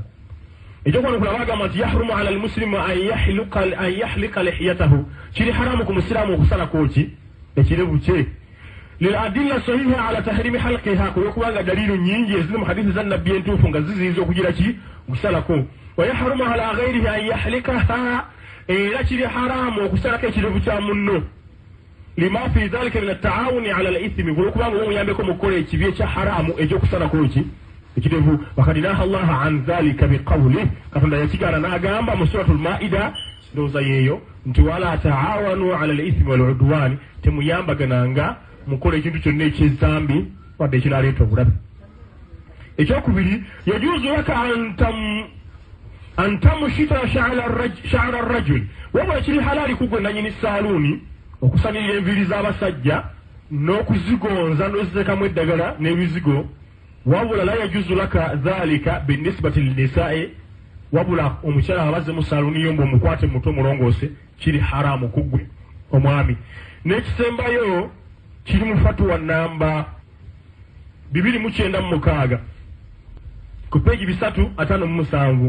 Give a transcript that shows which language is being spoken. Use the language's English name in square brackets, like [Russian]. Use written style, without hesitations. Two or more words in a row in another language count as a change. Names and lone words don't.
[Ganda] Ekyokwano bagamba nti [Arabic] يحرم على المسلم أن يحلق لحيته, [Ganda] kiri haramu ku musiraamu okusalako ki ekirevu kye. [Arabic] للأدلة الصحيحة على تحريم حلقها, [Ganda] kulwokubanga dalilu nyingi eziri mu hadithi za nabbi entuufu nga ziziyiza okugira ki okusalako. [Arabic] ويحرم على غيره أن يحلقها, [Ganda] era kiri haramu okusalako ekirevu kya munno. [Arabic] لما في ذلك من التعاون على الإثم, [Ganda] kulwokubanga omuyambeko mu kukola ekibi ekya haramu eky'okusalako ki ekirevu. [Arabic] وقد نهانا الله عن ذلك بقوله, [Ganda] Katonda yakigaana n'agamba mu [Arabic] سورة المائدة [Ganda] ndowooza yeeyo nti [Arabic] ولا تعاونوا على الإثم والعدوان, [Ganda] temuyambagananga mukola ekintu kyonna eky'ezambi wadde ekinaaleeta obulabe. Ekyokubiri, [Arabic] يجوز لك أن تمشط شعر الرجل, [Ganda] wabula kiri halaali kugwe nanyini saaluuni okusanirira enviiri z'abasajja n'okuzigonza n'oziteekamu eddagala n'ebizigo. Wabula [Arabic] لا يجوز لك ذلك بالنسبة للنساء, [Ganda] wabula omukyala abazze mu saaluuni yo ng'omukwate muto mulongoose kiri haramu kugwe omwami. N'ekisembayo kiri mu fatuwa namba 296 ku peegi 357.